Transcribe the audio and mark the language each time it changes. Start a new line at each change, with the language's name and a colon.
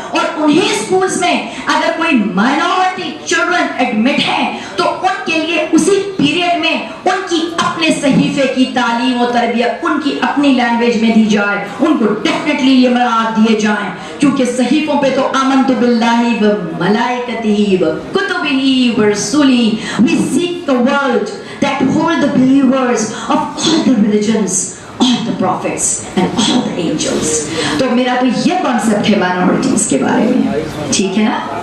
Urdu: اور انہی schools میں اگر کوئی
English: minority children admit
Urdu: ہیں تو ان کے لیے اسی پیریڈ میں ان کی اپنے صحیفے کی تعلیم و تربیت ان کی اپنی لینگویج میں دی جائے, ان کو ڈیفینیٹلی یہ مراعات دیے جائیں, کیونکہ صحیفوں پہ تو
Arabic: آمنت باللہ و ملائکتہ و کتبہ و رسولہ.
English: We seek the world that hold the believers of all the religions, all the prophets and all the angels.
Urdu: تو میرا تو یہ کانسیپٹ ہے مائنورٹیز کے بارے میں, ٹھیک ہے نا؟